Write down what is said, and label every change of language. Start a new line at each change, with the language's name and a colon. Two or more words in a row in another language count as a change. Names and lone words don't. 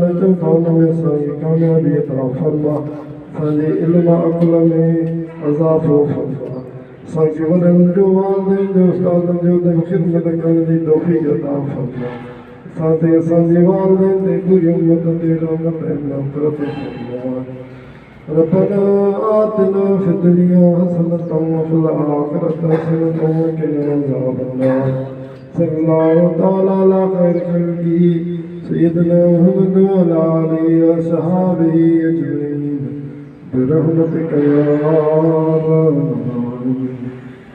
Sindhi: अचूं था उन में असांखे कामयाबी अता फरमा असांजे इल्म अक़ुल में अज़ाफ़ो फरमा असांखे वॾनि जो वालिदैन जो उस्तादनि जो ख़िदमत करण जी तौफ़ीक़ अता फरमा असां ते असांजे वालिदैन ते पूरी उम्मत ते रहमत ऐं मग़फ़िरत फरमा
Arabic: ربنا آتنا في الدنيا حسنة وفي الآخرة حسنة وقنا عذاب النار صلى الله تعالى على خير خلقه سيدنا محمد وعلى آله وأصحابه أجمعين برحمتك يا أرحم الراحمين